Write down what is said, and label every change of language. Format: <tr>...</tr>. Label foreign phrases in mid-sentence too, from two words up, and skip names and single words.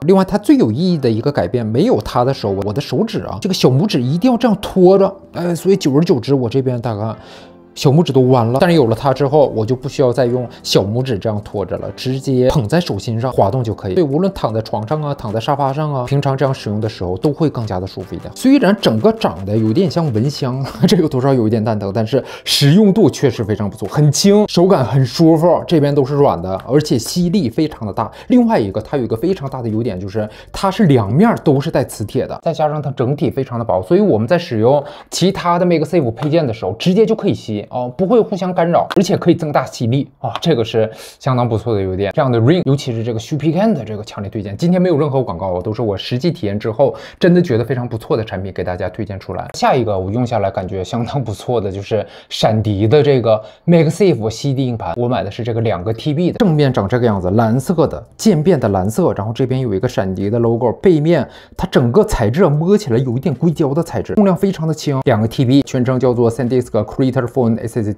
<zh>另外，它最有意義的一個改变，沒有它的時候，我的手指啊，这個小拇指一定要這樣拖着，所以久而久之，我這邊大概小拇指都彎了。但是有了它之後，我就不需要再用小拇指這樣拖着了，直接捧在手心上滑動就可以。所以無論躺在床上啊，躺在沙發上啊，平常這樣使用的時候都會更加的舒服一點。雖然整個長得有點像蚊香，這個多少有一點蛋疼，但是實用度確實非常不錯，很輕，手感很舒服，這邊都是軟的，而且吸力非常的大。另外一個，它有一個非常大的優點，就是它是兩面都是帶磁鐵的，再加上它整體非常的薄，所以我們在使用其他的 MagSafe 配件的時候，直接就可以吸。不會互相干擾，而且可以增大吸力啊，這個是相當不錯的優點。這樣的 Ring， 尤其是這個 Shupigan 的這個強烈推薦。今天沒有任何廣告，都是我實際體驗之後真的覺得非常不錯的產品給大家推薦出來。下一個我用下來感覺相當不錯的就是閃迪的這個 MagSafe CD 硬盤，我買的是這個2個 TB 的，正面長這個樣子，藍色的漸變的藍色，然後這邊有一個閃迪的 logo， 背面它整個材質摸起來有一點硅膠的材質，重量非常的輕，2個 TB， 全稱叫做 SanDisk Creator Phone SSD。</zh>